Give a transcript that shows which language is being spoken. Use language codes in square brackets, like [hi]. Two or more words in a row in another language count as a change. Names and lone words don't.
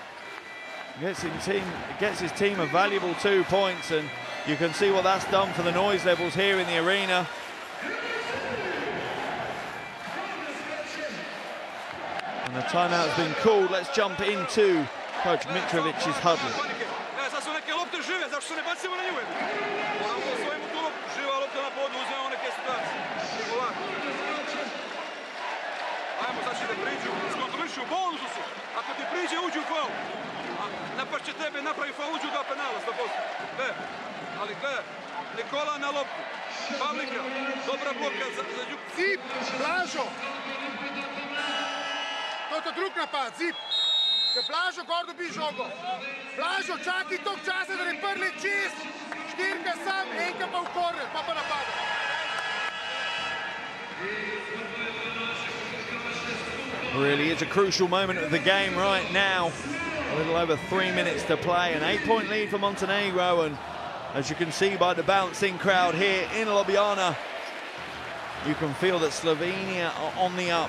[en] Gets his team a valuable 2 points, and you can see what that's done for the noise levels here in the arena. And the timeout has been called. Let's jump into Coach Mitrovic's huddle. [sr] Ajmo znači da priđu, iskontrolišu u bonusu su. Ako ti priđe, uđu u faul. Napašće tebe, napravi faul, uđu da penala, 100%. Ali gledaj, Nikola na loptu. Pavlika, dobra bloka za Đuk. [sl] Zip, Blažo. To drug napad, Zip. Ker Blažo gor dobi žogo. Blažo, čakaj toliko časa, da ne prli čist. Štirka sam, enka pa v korner, pa napada. [en] Really is a crucial moment of the game right now. A little over 3 minutes to play. An 8-point lead for Montenegro, and as you can see by the bouncing crowd here in Ljubljana, you can feel that Slovenia are on the up.